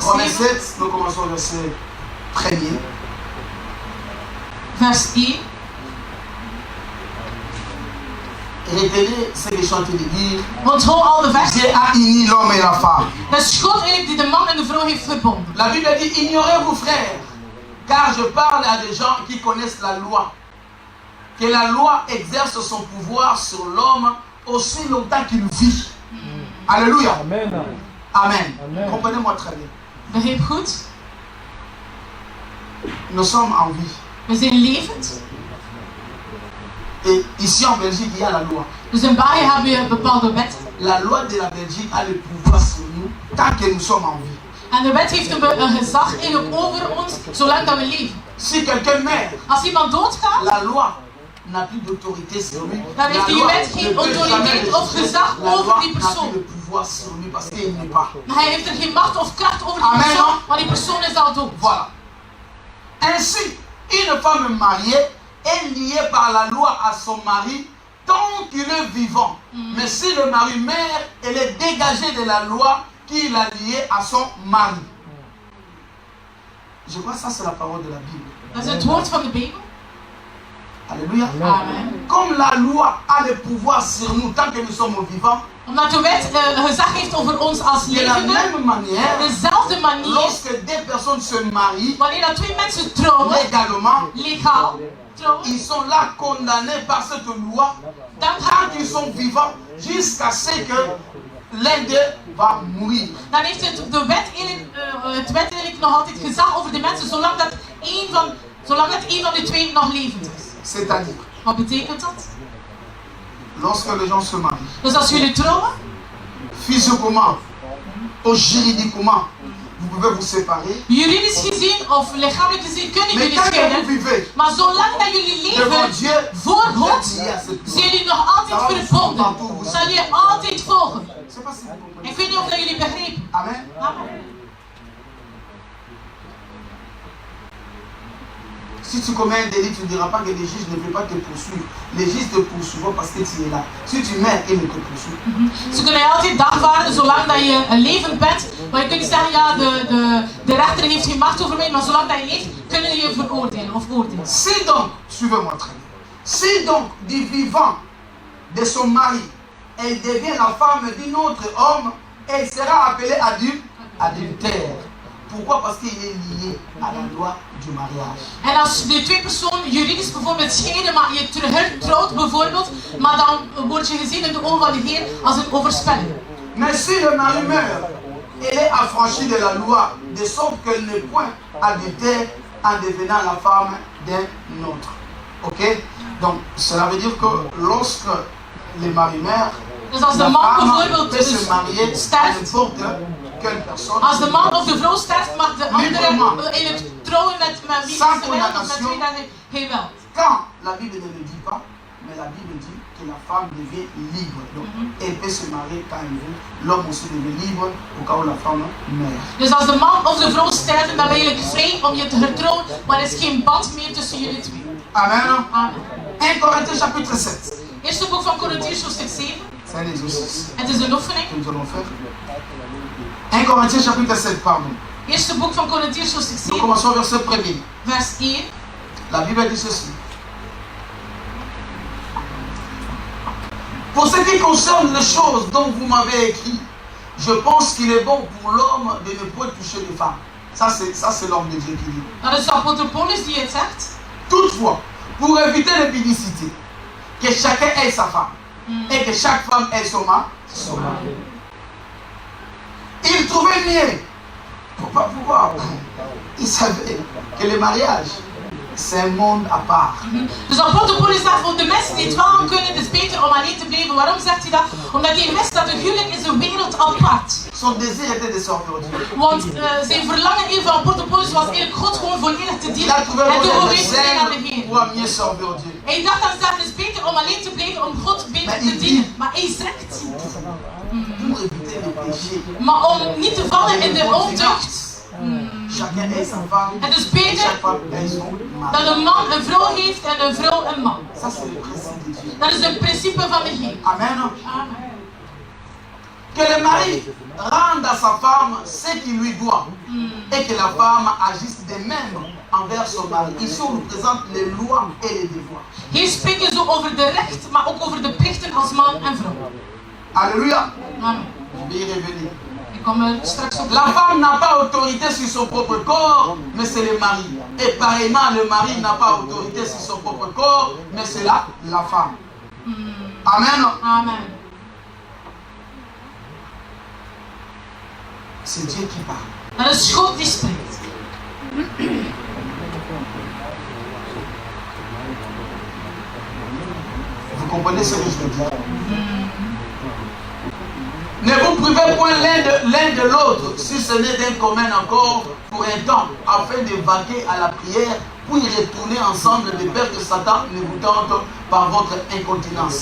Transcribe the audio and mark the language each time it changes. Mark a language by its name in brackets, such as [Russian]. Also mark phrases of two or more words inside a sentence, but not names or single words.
[French] Romains 7, 7, nous commençons au verset 1er. [Dutch] vers 1. [French] Retenez ce que je suis en train de dire. [Dutch] Onthoud al de vers. [French] Dieu a uni l'homme et la femme. [Dutch] Dat is God eigenlijk die de man en de vrouw heeft verbonden. [French] La Bible dit, ignorez-vous frères, car je parle à des gens qui connaissent la loi. Que la loi exerce son pouvoir sur l'homme aussi longtemps qu'il vit. Alléluia. Amen. Amen. Amen. Comprenez-moi très bien. [Dutch] Begrijp goed? [French] Nous sommes en vie. [Dutch] We zijn levend. [French] Et ici en Belgique, il y a la loi. [Dutch] Dus in België hebben we een bepaalde wet. [French] La loi de la Belgique a le pouvoir sur nous tant que nous sommes en vie. [Dutch] En de wet heeft een gezag eigenlijk over ons zolang dat we leven. [French] Si quelqu'un meurt, [Dutch] Als iemand doodgaat, [French] la loi n'a plus d'autorité sur lui. [Dutch] dan heeft die wet [French] ne [Dutch] geen [French] peut [Dutch] autoriteit [French] jamais [Dutch] of gezag [French] la [Dutch] over [French] loi [Dutch] die [French] n'a [Dutch] persoon. [French] plus de pouvoir sur lui parce qu'il n'est pas. [Dutch] Maar hij heeft er geen macht of kracht over die Amen. persoon, want die persoon is al dood. [French] Voilà. Ainsi, une femme mariée est liée par la loi à son mari tant qu'il est vivant. Mais si le mari meurt, elle est dégagée de la loi qui l'a liée à son mari. Je crois que ça c'est la parole de la Bible. [Dutch] Dat is het woord van de Bijbel. [French] Alléluia. Amen. Comme la loi a le pouvoir sur nous tant que nous sommes vivants, [Dutch] Omdat de wet gezag heeft over ons als [French] de la [Dutch] levenden, [French] même manière, [Dutch] dezelfde manier, [French] lorsque deux personnes se marient [Dutch] wanneer dat twee mensen trouwen, [French] légalement, [Dutch] legaal trouwen, [French] ils sont là condamnés par cette loi [Dutch] dan, [French] tant qu'ils sont vivants jusqu'à ce que l'un d'eux va mourir. [Dutch] dan heeft het wet eigenlijk nog altijd gezag over de mensen zolang dat één van de twee nog levend is. [French] C'est-à-dire, [Dutch] Wat betekent dat? [French] lorsque les gens se marient, [Dutch] Dus als jullie trouwen, [French] physiquement ou juridiquement, vous pouvez vous séparer. [Dutch] Juridisch gezien of lichamelijk gezien kunnen [French] Mais [Dutch] jullie [French] tant que vous [Dutch] scheiden. [French] vivez [Dutch] Maar zolang dat jullie [French] devant [Dutch] leven [French] Dieu, [Dutch] voor God, [French] vous êtes liés à cette loi. [Dutch] zijn jullie nog altijd verbonden. Zal je altijd volgen. [French] Je ne sais pas si vous comprenez. [Dutch] Ik weet niet of dat jullie begrijpen. [French] Amen. Amen. Si tu commets un délit, tu ne diras pas que les juges ne veulent pas te poursuivre. Les juges te poursuivent parce que tu es là. Si tu meurs, ils ne te poursuivent. [Dutch] Ze kunnen je altijd dagvaarden zolang dat je levend bent. Maar je kunt niet zeggen, ja, de rechter heeft geen macht over mij. Maar zolang dat je leeft, kunnen je veroordelen of oordelen. [French] Si donc, suivez-moi très bien. Si donc, du vivant de son mari, elle devient la femme d'un autre homme, elle sera appelée adultère. Pourquoi? Parce qu'il est lié à la loi du mariage. [Dutch] En als de twee personen juridisch bijvoorbeeld scheiden, maar je trouwt bijvoorbeeld, maar dan word je gezien in de ogen van de Heer als een overspelling. [French] Mais si le mari meurt, elle est affranchie de la loi, de sorte qu'elle n'est point adultère en devenant la femme d'un autre. Ok? Donc, cela veut dire que lorsque le mari meurt, [Dutch] Dus als de [French] la [Dutch] man [French] femme [Dutch] bijvoorbeeld [French] peut se marier à [Dutch] sterft, [French] n'importe quelle personne. [Dutch] als de man of de vrouw sterft, mag de andere in het trouwen met wie ze wil of met wie dat hij wil. [French] Quand la Bible ne le dit pas, mais la Bible dit que la femme devient libre. Donc, elle peut se marier quand elle veut. L'homme aussi devient libre au cas où la femme meurt. [Dutch] Dus als de man of de vrouw sterft, dan ben je vrij om je te getrouwen, maar er is geen band meer tussen jullie twee. Amen. Amen. [French] 1 Corinthiens chapitre 7. [Dutch] Eerste boek van Korintiërs, hoofdstuk 7. [French] C'est un exercice [Dutch] Het is een oefening. [French] que nous allons faire. 1 Corinthiens chapitre 7, pardon. [Dutch] Eerste boek van Korintiërs, hoofdstuk [French] Nous 7, commençons verset 1er. [Dutch] vers 1. [French] La Bible dit ceci. Pour ce qui concerne les choses dont vous m'avez écrit, je pense qu'il est bon pour l'homme de ne point toucher les femmes. Ça, c'est l'homme de Dieu qui dit. Dat is de apostel Paulus die het zegt. Toutefois, pour éviter l'épidicité, que chacun ait sa femme et que chaque femme ait son mari. Il trouvait mieux. Pourquoi? Il savait que le mariage, c'est un monde à part. [Dutch] Dus apostel Paulus zegt, voor de mensen die het wel aan kunnen, het is beter om alleen te blijven. Waarom zegt hij dat? Omdat hij wist dat een huwelijk is een wereld apart. [French] Son désir était de servir Dieu. [Dutch] Want zijn verlangen in van apostel Paulus was eigenlijk God gewoon volledig te [French] Il [Dutch] dienen [French] a trouvé [Dutch] en [French] le [Dutch] te [French] moyen de [Dutch] geweest zijn aan de [French] zèle [Dutch] Heer. [French] pour mieux servir Dieu. [Dutch] Hij dacht aan zichzelf, het is beter om alleen te blijven, om God beter te dienen. Maar hij zegt, [French] Pour éviter le péché. [Dutch] maar om niet te vallen in de ontucht. [French] Chacun ait sa femme [Dutch] Het is [French] et [Dutch] beter [French] chaque femme ait son mari. [Dutch] dat een man een vrouw heeft en een vrouw een man. [French] Ça, c'est le principe de Dieu. [Dutch] Dat is het principe van de Heer. [French] Amen. Amen. Que le mari rende à sa femme ce qu'il lui doit et que la femme agisse de même envers son mari. Ici, on nous présente les lois et les devoirs. [Dutch] Hier spreek je zo over de recht, maar ook over de plichten als man en vrouw. [French] Alléluia. Amen. Je vais y revenir. [Dutch] Ik kom er straks op. [French] La femme n'a pas autorité sur son propre corps, mais c'est le mari. Et pareillement, le mari n'a pas autorité sur son propre corps, mais c'est la femme. Amen. Amen. C'est Dieu qui parle. [Dutch] Dat is God die spreekt. [French] Vous comprenez ce que je veux dire? Ne vous privez point l'un de l'autre, si ce n'est d'un commun accord pour un temps, afin de vaquer à la prière, pour y retourner ensemble de peur que Satan ne vous tente par votre incontinence.